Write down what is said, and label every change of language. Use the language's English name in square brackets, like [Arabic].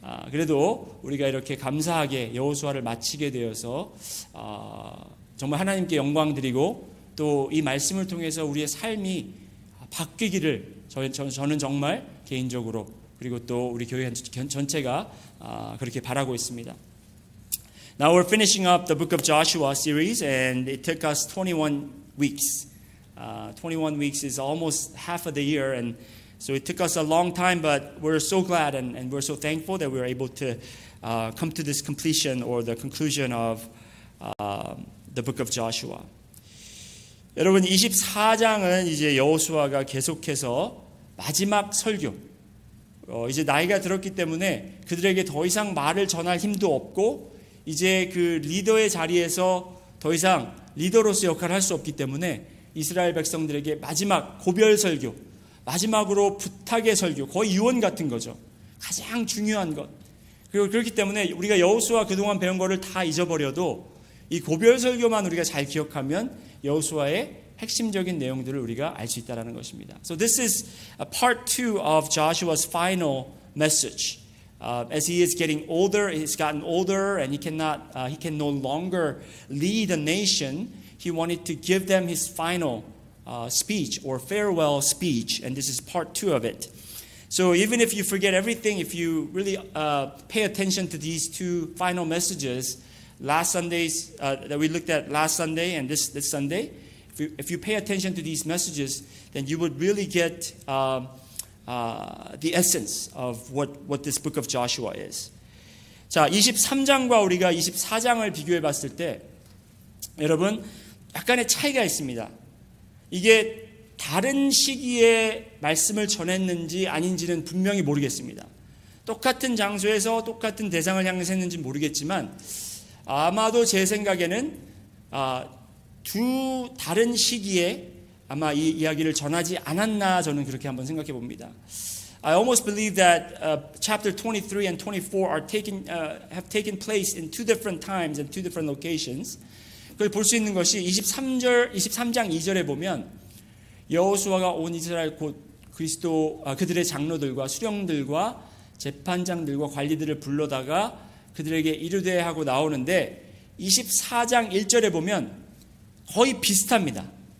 [Korean] 그래도 우리가 이렇게 감사하게 여호수아를 마치게 되어서 정말 하나님께 영광 드리고 또 이 말씀을 통해서 우리의 삶이 바뀌기를 저는 정말 개인적으로 그리고 또 우리 교회 전체가 그렇게 바라고 있습니다. [English] Now we're finishing up the book of Joshua series and it took us 21 weeks. 21 weeks is almost half of the year and so it took us a long time but we're so glad and we're so thankful that we were able to come to this completion or the conclusion of the book of Joshua. [Korean] 여러분 24장은 이제 여호수아가 계속해서 마지막 설교 이제 나이가 들었기 때문에 그들에게 더 이상 말을 전할 힘도 없고 이제 그 리더의 자리에서 더 이상 리더로서 역할을 할 수 없기 때문에 이스라엘 백성들에게 마지막 고별 설교 마지막으로 부탁의 설교 거의 유언 같은 거죠. 가장 중요한 것. 그리고 그렇기 때문에 우리가 여호수아 그동안 배운 거를 다 잊어버려도 이 고별 설교만 우리가 잘 기억하면 여호수아의 핵심적인 내용들을 우리가 알 수 있다는 것입니다. [English] So this is a part 2 of Joshua's final message. As he is getting older, he's gotten older and he can no longer lead a nation. He wanted to give them his final speech or farewell speech, and this is part 2 of it. So even if you forget everything, if you really pay attention to these two final messages, last Sundays that we looked at last Sunday and this Sunday, if you pay attention to these messages, then you would really get the essence of what this book of Joshua is. [Korean] 자, 23장과 우리가 24장을 비교해 봤을 때 여러분 약간의 차이가 있습니다. 이게 다른 시기에 말씀을 전했는지 아닌지는 분명히 모르겠습니다. 똑같은 장소에서 똑같은 대상을 향해서 했는지 모르겠지만 아마도 제 생각에는 두 다른 시기에 아마 이 이야기를 전하지 않았나 저는 그렇게 한번 생각해 봅니다. [English] I almost believe that chapter 23 and 24 have taken place in two different times and two different locations. [Korean] 그걸 볼 수 있는 것이 23장 2절에 보면 여호수아가 온 이스라엘 곧 그들의 장로들과 수령들과 재판장들과 관리들을 불러다가 그들에게 이르되 하고 나오는데 24장 1절에 보면 거의 비슷합니다.